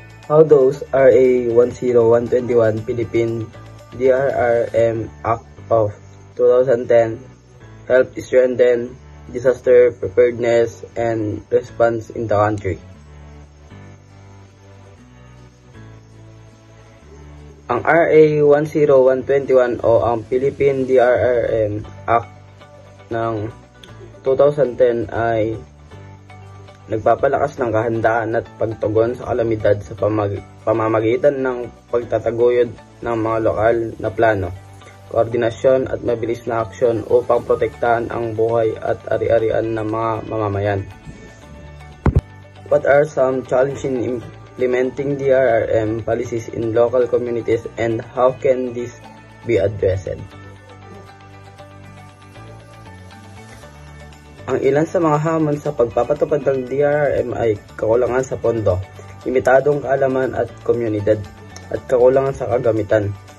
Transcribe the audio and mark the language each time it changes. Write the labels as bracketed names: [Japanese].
[English] How does RA 10121 Philippine DRRM Act of 2010 help strengthen disaster preparedness and response in the country? [Filipino] Ang RA 10121 o ang Philippine DRRM Act ng 2010 ay nagpapalakas ng kahandaan at pagtugon sa kalamidad sa pamamagitan ng pagtataguyod ng mga lokal na plano, koordinasyon at mabilis na aksyon upang protektahan ang buhay at ari-arian ng mga mamamayan. [English] What are some challenges in implementing DRRM policies in local communities and how can this be addressed? [Filipino] Ang ilan sa mga hamon sa pagpapatupad ng DRRM ay kakulangan sa pondo, limitadong kaalaman at komunidad, at kakulangan sa kagamitan.